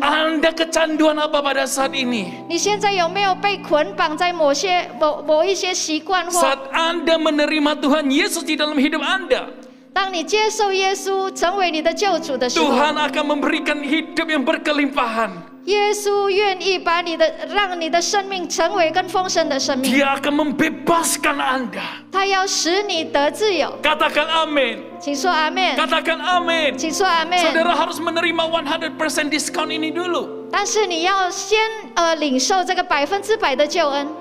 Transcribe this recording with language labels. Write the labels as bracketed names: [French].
[Indonesian] Anda kecanduan apa pada saat ini? [Chinese] 你现在有没有被捆绑在某一些习惯或？ [Indonesian] Saat Anda menerima Tuhan Yesus di dalam hidup Anda, [Chinese] 当你接受耶稣成为你的救主的时候， [Indonesian] Tuhan akan memberikan hidup yang berkelimpahan. [Chinese] 耶稣愿意让你的生命成为更丰盛的生命， [Indonesian] Dia akan membebaskan Anda. [Chinese] 他要使你得自由。 [Indonesian] Katakan amin. [Chinese] 请说阿门， [Indonesian] Katakan amin. [Chinese] 请说阿门。 [Indonesian] Saudara harus menerima 100% diskon ini dulu. [Chinese] 但是你要先领受这个100%的救恩，